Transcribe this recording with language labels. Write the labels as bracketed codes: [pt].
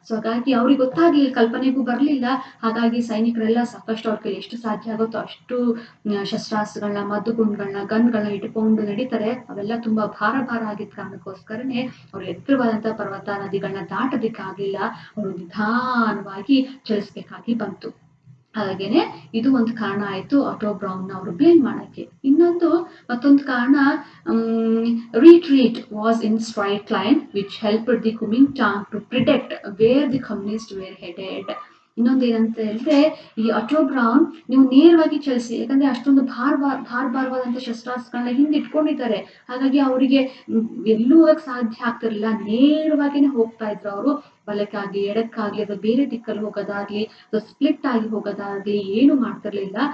[kn] So ಹಾಗಾಗಿ ಅವ್ರಿಗೆ ಗೊತ್ತಾಗ್ಲಿಲ್ಲ, ಕಲ್ಪನೆಗೂ ಬರ್ಲಿಲ್ಲ. ಹಾಗಾಗಿ ಸೈನಿಕರೆಲ್ಲ ಸಾಕಷ್ಟು ಅವ್ರ ಕೈಲಿ ಎಷ್ಟು ಸಾಧ್ಯ ಆಗುತ್ತೋ ಅಷ್ಟು ಶಸ್ತ್ರಾಸ್ತ್ರಗಳನ್ನ, ಮದ್ದುಗುಂಡ್ಗಳನ್ನ, ಗನ್ಗಳನ್ನ ಇಟ್ಕೊಂಡು ನಡೀತಾರೆ. ಅವೆಲ್ಲ ತುಂಬಾ ಭಾರ ಆಗಿದ್ದ ಕಾರಣಕ್ಕೋಸ್ಕರನೇ ಅವ್ರು ಎತ್ತರವಾದಂತಹ ಪರ್ವತ ನದಿಗಳನ್ನ ದಾಟೋದಿಕ್ಕಾಗ್ಲಿಲ್ಲ, ಅವರು ನಿಧಾನವಾಗಿ ಚಲಿಸ್ಬೇಕಾಗಿ ಬಂತು. ಹಾಗೇನೆ ಇದು ಒಂದು ಕಾರಣ ಆಯ್ತು ಆಟೋ ಬ್ರೌನ್ ಅವರು ಬ್ಲೇಮ್ ಮಾಡಕ್ಕೆ. ಮತ್ತೊಂದು ಕಾರಣ, [en] retreat was in straight line which helped the Kuomintang to predict where the communists were headed. [kn] ಇನ್ನೊಂದೇನಂತ ಹೇಳಿದ್ರೆ, ಈ ಆಟೋ ಬ್ರೌನ್ ನೀವು ನೇರವಾಗಿ ಚಲಿಸಿ, ಯಾಕಂದ್ರೆ ಅಷ್ಟೊಂದು ಭಾರವಾದಂತ ಶಸ್ತ್ರಾಸ್ತ್ರಗಳನ್ನ ಹಿಂದೆ ಇಟ್ಕೊಂಡಿದ್ದಾರೆ. ಹಾಗಾಗಿ ಅವರಿಗೆ ಎಲ್ಲೂ ಹೋಗಕ್ ಸಾಧ್ಯ ಆಗ್ತಿರ್ಲಿಲ್ಲ, ನೇರವಾಗಿನೇ ಹೋಗ್ತಾ ಇದ್ರು ಅವರು. ಬಲಕ್ಕಾಗ್ಲಿ ಎಡಕ್ಕಾಗ್ಲಿ ಅಥವಾ ಬೇರೆ ದಿಕ್ಕಲ್ಲಿ ಹೋಗೋದಾಗ್ಲಿ ಅಥವಾ ಸ್ಪ್ಲಿಟ್ ಆಗಿ ಹೋಗೋದಾಗ್ಲಿ ಏನು ಮಾಡ್ತಿರ್ಲಿಲ್ಲ.